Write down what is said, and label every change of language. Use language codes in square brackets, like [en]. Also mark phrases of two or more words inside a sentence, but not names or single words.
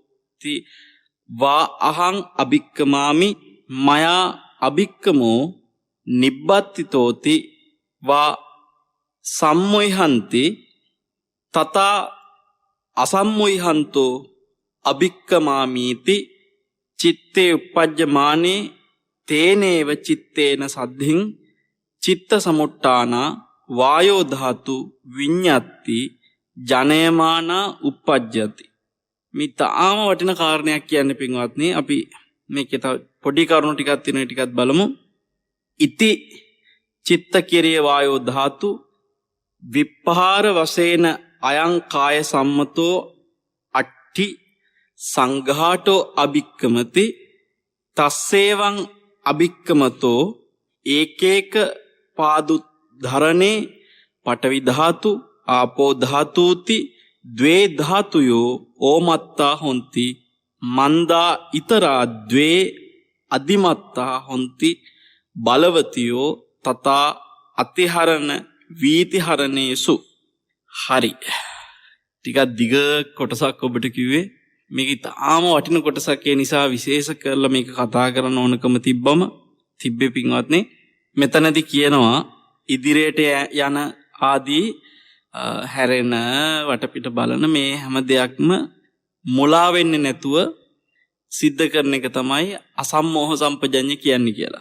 [pi] වා අහං අභික්කමාමි මයා අභික්කමෝ නිබ්බත්තිතෝති වා සම්මොයිහන්ති තතා අසම්මොයිහන්තෝ අභික්කමාමීති චිත්තේ උපජ්ජමානේ තේනේව චිත්තේන සද්ධින් චිත්ත සමුට්ඨානා වායෝ ධාතු විඤ්ඤාති ජනයමානා uppajjati. [si] මේ තාම වටින කාරණයක් කියන්නේ පින්වත්නි අපි මේකේ තව පොඩි කරුණු ටිකක් තියෙනවා ටිකක් බලමු. [pi] ඉති චිත්ත කිරිය වායෝ ධාතු විප්පහාර වශයෙන් අයං කාය සම්මතෝ අට්ඨි සංඝාටෝ අභික්කමති තස්සේවං අභික්කමතෝ ඒකේක පාදු ධරණේ පඨවි ධාතු ආපෝ ධාතුති ද්වේ ධාතුයෝ ඕමත්තා හොಂತಿ මන්දා ඊතරා ද්වේ අදිමත්තා හොಂತಿ බලවතියෝ තතා අතිහරණ වීතිහරණේසු. [si] හරි ටිකක් දිග කොටසක් ඔබට කිව්වේ. මේක තාම වටින කොටසක් ඒ නිසා විශේෂ කරලා මේක කතා කරන්න ඕනකම තිබ්බේ පින්වත්නි. මෙතනදී කියනවා ඉදිරියට යන ආදී හැරෙන වටපිට බලන මේ හැම දෙයක්ම මුලා වෙන්නේ නැතුව සිද්ධ කරන එක තමයි අසම්මෝහ සම්පජඤ්ඤය කියන්නේ කියලා.